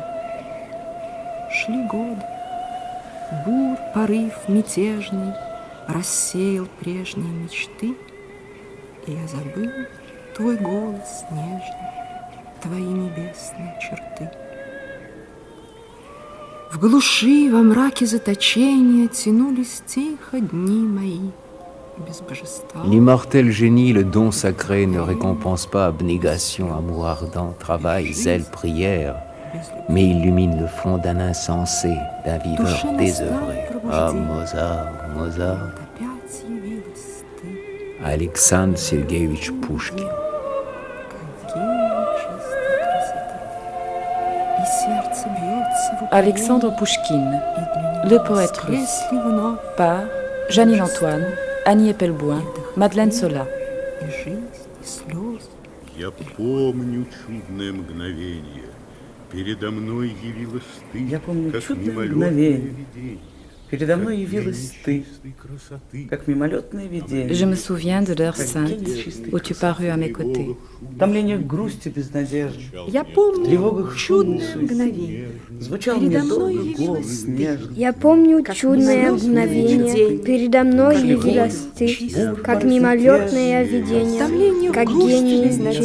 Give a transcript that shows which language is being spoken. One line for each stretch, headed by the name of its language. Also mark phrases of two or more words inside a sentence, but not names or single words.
Russian: Шли годы, бур, порыв мятежный рассеял прежние мечты, и я забыл твой голос нежный, твои небесные черты. В глуши, во мраке заточения тянулись тихо дни мои без божества.
French: L'immortel génie, le don sacré, ne récompense pas abnégation, amour ardent, travail, zèle, prière, mais illumine le front d'un insensé, d'un viveur désœuvré. Ah, Mozart, Mozart. Alexandre Sergueïevitch Pouchkine. Alexandre Pouchkine, le poète russe, par Janine Antoine, Annie Eppelboin, Madeleine Sola.
Russian: Я помню чудное мгновение. Передо мной явилась ты, Я помню как чудное мимолетное мгновение. видение. Передо мной явилась ты, как мимолетное видение.
French: Je me souviens de l'heure sainte où tu parus à mes côtés.
Russian: В томлениях грусти без надежды, Я помню тревогах шумной чудное суеты. мгновение. Звучал мне Передо мной долго явилась голос ты. нежный. Я помню Как чудное мимолетное мгновение. видение. Передо мной Как явилась ты, чистое как порыв мимолетное мятежный. видение, томлениях как грусти гений безнадежной.